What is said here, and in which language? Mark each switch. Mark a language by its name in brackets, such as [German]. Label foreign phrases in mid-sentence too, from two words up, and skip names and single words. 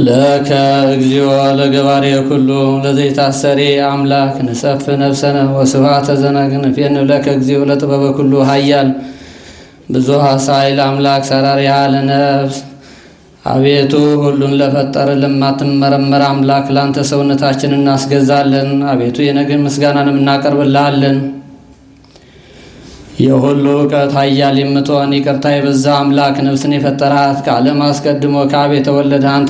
[Geez] ለከ እግዚኦ ለገባሬ ኩሉ ለዘይታሰሪ አምላክ ንሰፍ ነፍሰነ ወስብሐተ ዘነግንፌን ለከ እግዚኦ ለጥበበ ኩሉ ኃያል ብዙኃ ኃይል አምላክ ሰራሪሃ ለነፍስ [Amharic] አቤቱ ሁሉን ለፈጠረ ለማትመረመር አምላክ ላንተ ሰውነታችንን እናስገዛለን። አቤቱ የነገን ምስጋናንም እናቀርብልሃለን። የሁሉ እውቀት ኃያል የምትሆን ይቅርታ የበዛ አምላክ ነፍስን የፈጠራት ከዓለም አስቀድሞ ከአብ የተወለደ አንተን